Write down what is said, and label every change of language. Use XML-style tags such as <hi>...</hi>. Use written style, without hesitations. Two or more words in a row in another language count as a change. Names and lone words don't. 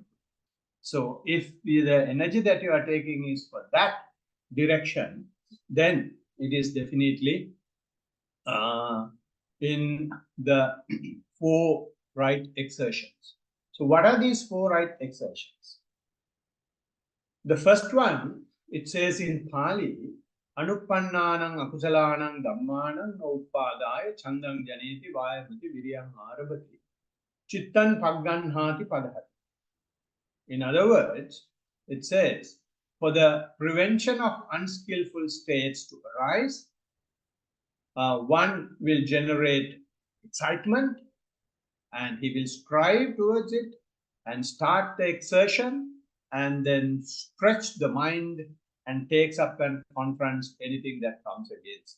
<en>So if the energy that you are taking is for that direction, then it is definitely in the 4 right exertions. So what are these 4 right exertions? The first one, it says in Pali,</en> <pi>Anupannanang akusalanang dhammanang uppadaya chandang janeti vayamati viryam arabati chittan pagganhati padhati.</pi> <en>In other words, it says, for the prevention of unskillful states to arise, one will generate excitement, and he will strive towards it and start the exertion, and then stretch the mind and takes up and confronts anything that comes against.</en>